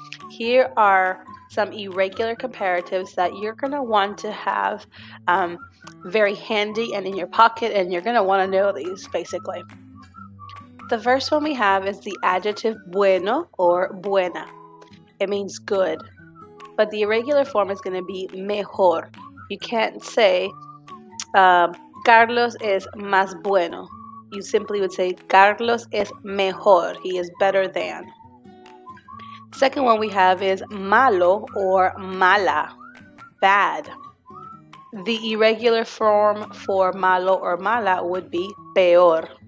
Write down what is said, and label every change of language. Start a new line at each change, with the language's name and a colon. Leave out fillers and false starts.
English: Here are some irregular comparatives that you're going to want to have very handy and in your pocket, and you're going to want to know these basically. The first one we have is the adjective bueno or buena. It means good, but the irregular form is going to be mejor. You can't say
Spanish: Carlos es más bueno.
English: You simply would say
Spanish: Carlos es mejor.
English: He is better than. Second one we have is malo or mala, bad. The irregular form for malo or mala would be peor.